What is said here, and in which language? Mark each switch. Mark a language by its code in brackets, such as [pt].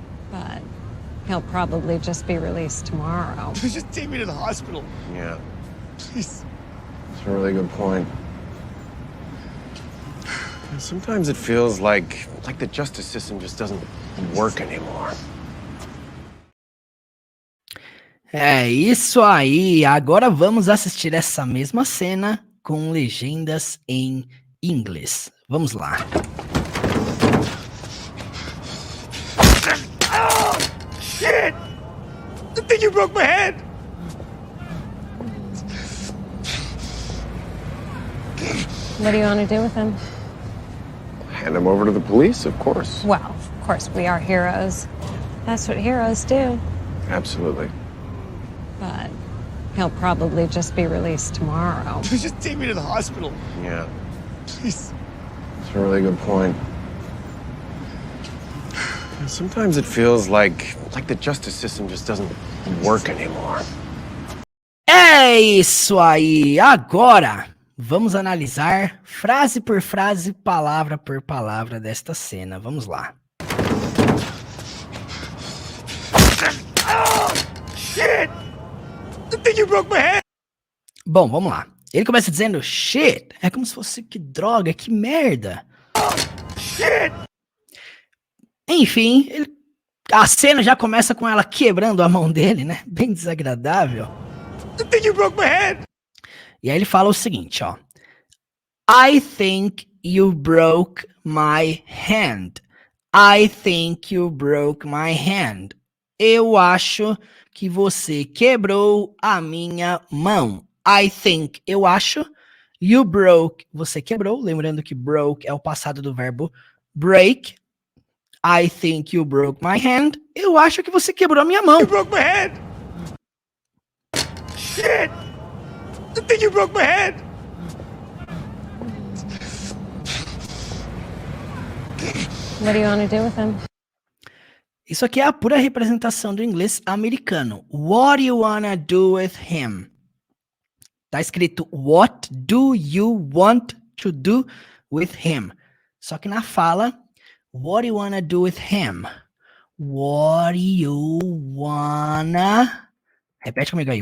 [en] But he'll probably just be released tomorrow. Just take me to the hospital. Yeah. Please. That's a really good point. Sometimes it feels like the justice system just doesn't work anymore. [pt] É isso aí, agora vamos assistir essa mesma cena com legendas em inglês. Vamos lá. [en] Oh, shit! I think you broke my head. What do you want to do with him? Hand him over to the police, of course. Well, of course, we are heroes. That's what heroes do. Absolutely. But he'll probably just be released tomorrow. Just take me to the hospital. Yeah. Please. That's a really good point. Sometimes it feels like the justice system just doesn't work anymore. [pt] É isso aí, agora vamos analisar frase por frase, palavra por palavra desta cena. Vamos lá. [en] Oh, shit! I think you broke my head. [pt] Bom, vamos lá. Ele começa dizendo shit, é como se fosse que droga, que merda. [en] Shit! [pt] Enfim, a cena já começa com ela quebrando a mão dele, né? Bem desagradável. [en] I think you broke my head. [pt] E aí ele fala o seguinte, ó. [en] I think you broke my hand. I think you broke my hand. [pt] Eu acho que você quebrou a minha mão. [en] I think, [pt] eu acho. [en] You broke, [pt] você quebrou. Lembrando que broke é o passado do verbo break. [en] I think you broke my hand. [pt] Eu acho que você quebrou a minha mão. [en] You broke my head. Shit! I think you broke my head. What do you want to do with him? [pt] Isso aqui é a pura representação do inglês americano. [en] What do you wanna do with him? [pt] Tá escrito [en] what do you want to do with him? [pt] Só que na fala, [en] what do you wanna do with him? What do you wanna... [pt] Repete comigo aí.